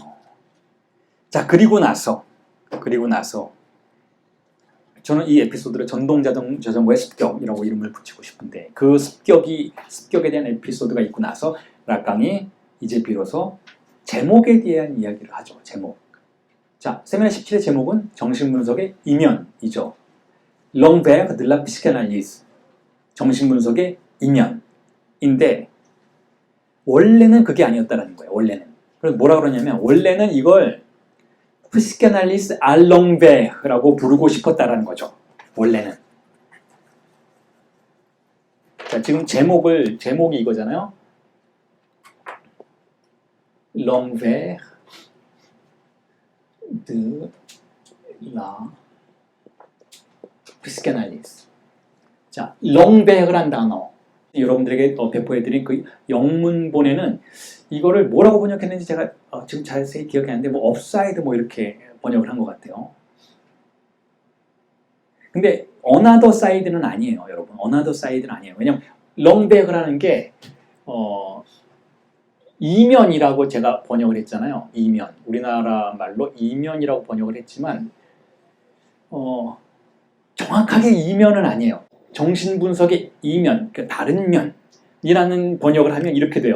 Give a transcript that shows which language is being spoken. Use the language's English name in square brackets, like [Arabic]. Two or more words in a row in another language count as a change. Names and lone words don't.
[Korean] 자, 그리고 나서 저는 이 에피소드를 전동자전거의 습격이라고 이름을 붙이고 싶은데 그 습격에 대한 에피소드가 있고 나서 락강이 이제 비로소 제목에 대한 이야기를 하죠. 제목. 자, 세미나 17의 제목은 정신분석의 이면이죠. [French] L'envers de la psychanalyse. [Korean] 정신분석의 이면인데 원래는 그게 아니었다는 거예요. 원래는. 그래서 뭐라 그러냐면 원래는 이걸 [French] psychanalyse à l'envers [Korean] 라고 부르고 싶었다라는 거죠. 원래는. 자, 지금 제목이 이거잖아요. [French] L'envers de la psychanalyse. [Korean] 자, l'envers란 단어. 여러분들에게 배포해드린 그 영문본에는 이거를 뭐라고 번역했는지 제가 지금 자세히 기억이 안 나는데 뭐 업사이드 뭐 이렇게 번역을 한 것 같아요. 근데 [English] another side [Korean] 는 아니에요, 여러분. [English] another side [Korean] 는 아니에요. 왜냐면 롱백이라는 게 이면이라고 제가 번역을 했잖아요. 이면. 우리나라 말로 이면이라고 번역을 했지만 정확하게 이면은 아니에요. 정신분석의 이면, 그러니까 다른 면이라는 번역을 하면 이렇게 돼요.